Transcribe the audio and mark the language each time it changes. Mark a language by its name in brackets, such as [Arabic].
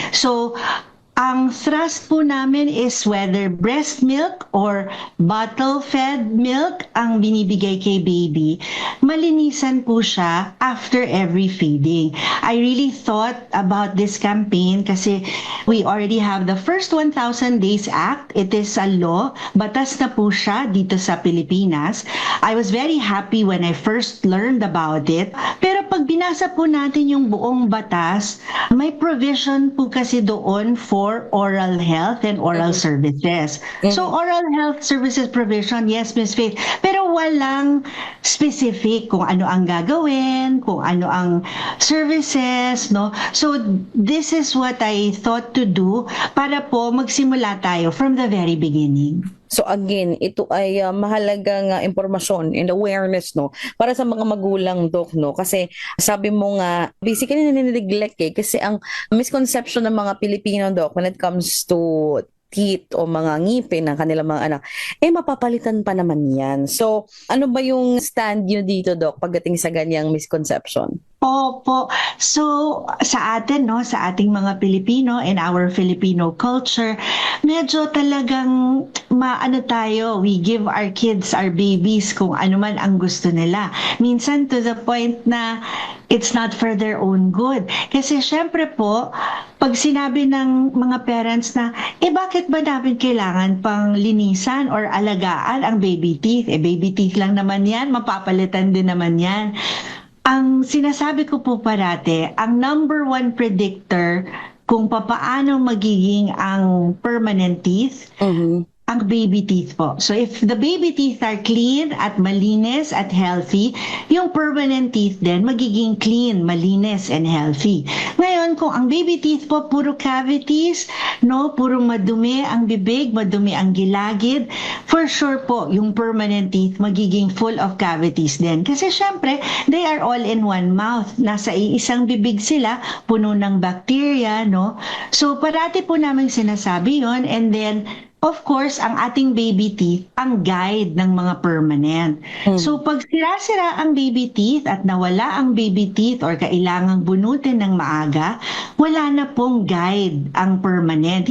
[English] So, ang thrust po namin is whether breast milk or bottle-fed milk [Filipino] ang binibigay kay baby, malinisan po siya [English] after every feeding. I really thought about this campaign [Filipino] kasi [English] we already have the first 1,000 Days Act. It is a law. [Filipino] Batas na po siya dito sa Pilipinas. [English] I was very happy when I first learned about it. [Filipino] Pero pag binasa po natin yung buong batas, may provision po kasi doon [English] for oral health and oral services. So oral health services provision, yes, Ms. [Filipino] Faith, pero walang specific kung ano ang gagawin, kung ano ang services, no? [English] So this is what I thought to do [Filipino] para po magsimula tayo [English] from the very beginning. So again, [Filipino] ito ay mahalagang impormasyon [English] and awareness, [Filipino] no, para sa mga magulang, Doc, no, kasi sabi mo nga basically ninineglect kasi ang misconception ng mga Pilipino, Doc, [English] when it comes to teeth [Filipino] o mga ngipin ng kanilang mga anak, mapapalitan pa naman yan. So ano ba yung stand nyo dito, Doc, pagdating sa ganyang misconception? Opo. So, sa atin, no, sa ating mga Pilipino [English] and our Filipino culture, [Filipino] medyo talagang [English] we give our kids, our babies, [Filipino] kung ano man ang gusto nila. Minsan [English] to the point na it's not for their own good. [Filipino] Kasi syempre po, pag sinabi ng mga parents na, bakit ba namin kailangan pang linisan or alagaan ang baby teeth? Baby teeth lang naman yan, mapapalitan din naman yan. Ang sinasabi ko po parate, ang number one predictor kung papaano magiging ang permanent teeth, ang baby teeth po. [English] So if the baby teeth are clean [Filipino] at malinis at [English] healthy, [Filipino] yung permanent teeth din magiging [English] clean, malinis and healthy. [Filipino] Ngayon, kung ang baby teeth po puro cavities, no, puro madumi ang bibig, madumi ang gilagid, [English] for sure [Filipino] po yung permanent teeth magiging [English] full of cavities [Filipino] din. Kasi syempre, [English] they are all in one mouth. [Filipino] Nasa iisang bibig sila, puno ng bacteria, no? So parati po namin sinasabi yon, [English] and then of course, [Filipino] ang ating baby teeth, ang guide ng mga permanent. So, pag sira-sira ang baby teeth at nawala ang baby teeth or kailangang bunutin ng maaga, wala na pong guide ang permanent.